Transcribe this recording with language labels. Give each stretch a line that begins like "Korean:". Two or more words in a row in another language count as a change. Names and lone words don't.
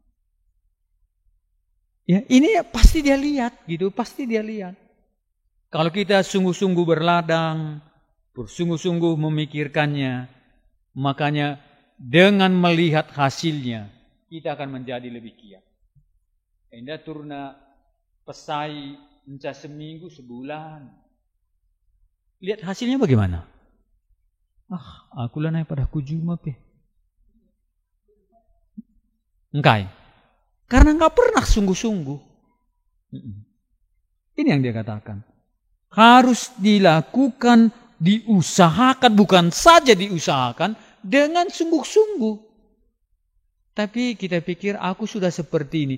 Indonesian: Ya, ini pasti dia lihat gitu, pasti dia lihat. Kalau kita sungguh-sungguh berladang, bersungguh-sungguh memikirkannya, makanya dengan melihat hasilnya, kita akan menjadi lebih giat.
Batak Karo: Enda turna pesai enca seminggu, sebulan.
Indonesian: Lihat hasilnya bagaimana?
Batak Karo: Aku lah naik pada kujuma pe. Engkai.
Indonesian: Karena enggak pernah sungguh-sungguh. Ini yang dia katakan. Harus dilakukan, diusahakan, bukan saja diusahakan, dengan sungguh-sungguh. Tapi kita pikir aku sudah seperti ini.